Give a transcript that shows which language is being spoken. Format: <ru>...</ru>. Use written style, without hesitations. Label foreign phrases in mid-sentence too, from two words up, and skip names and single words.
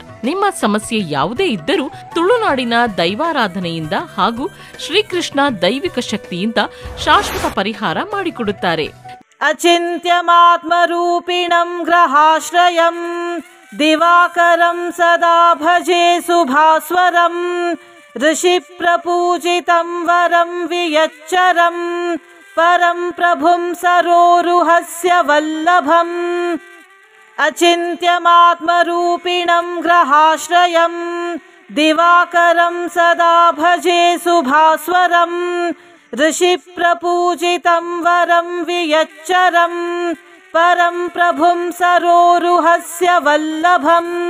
<kn>ನಿಮ್ಮ ಸಮಸ್ಯೆ ಯಾವುದೇ ಇದ್ದರೂ ತುಳುನಾಡಿನ ದೈವಾರಾಧನೆಯಿಂದ ಹಾಗೂ ಶ್ರೀಕೃಷ್ಣ ದೈವಿಕ ಶಕ್ತಿಯಿಂದ ಶಾಶ್ವತ ಪರಿಹಾರ ಮಾಡಿಕೊಡುತ್ತಾರೆ.</kn> <sa>ಅಚಿಂತ್ಯಮಾತ್ಮರೂಪಿಣಂ ಗ್ರಹಾಶ್ರಯಂ ದಿವಾಕರಂ ಸದಾ ಭಜೆ ಸುಭಾಸ್ವರಂ ಋಷಿ ಪ್ರಪೂಜಿತಂ ವರಂ ವಿಯಚ್ಚರಂ ಪರಂ ಪ್ರಭುಂ ಸರೋರುಹಸ್ಯ ವಲ್ಲಭಂ. ಅಚಿಂತ್ಯಮಾತ್ಮರೂಪಿಣಂ ಗ್ರಹಾಶ್ರಯಂ ದಿವಾಕರಂ ಸದಾ ಭಜೆ ಸುಭಾಸ್ವರಂ ಋಷಿ ಪ್ರಪೂಜಿತಂ ವರಂ ವಿಯಚ್ಚರಂ ಪರಂ ಪ್ರಭುಂ ಸರೋರುಹಸ್ಯ ವಲ್ಲಭಂ.</sa>